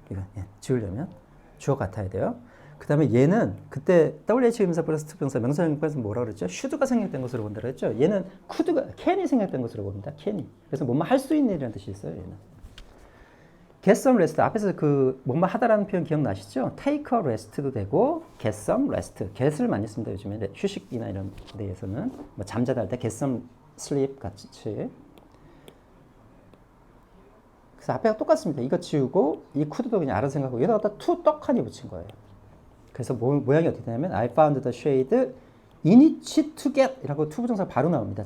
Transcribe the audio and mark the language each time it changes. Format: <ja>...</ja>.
<ko>이거 지우려면 주어 같아야 돼요. 그 다음에 얘는 그때 WH 의문사 플러스 투부정사 명사형용법에서 뭐라 그랬죠? should가 생략된 것으로 본다 그랬죠? 얘는 could가 can이 생략된 것으로 봅니다. can이. 그래서 뭐뭐 할 수 있는 이라는 뜻이 있어요. 얘는.</ko> <en>get some rest</en> <ko>앞에서 그 뭐뭐 하다라는 표현 기억나시죠?</ko> <en>take a rest</en> <ko>도 되고</ko> <en>get some rest</en> <ko>get을 많이 씁니다. 요즘에 휴식이나 이런 데에서는 뭐 잠자다 할 때</ko> <en>get some sleep</en> <ko>같이. 그래서 앞에가 똑같습니다. 이거 지우고 이 could도 그냥 알아서 생각하고 여기다가 to 떡하니 붙인 거예요. 그래서 모양이 어떻게 되냐면</ko> <en>I found the shade in it to get</en> <ko>이라고 투부정사 바로 나옵니다.</ko>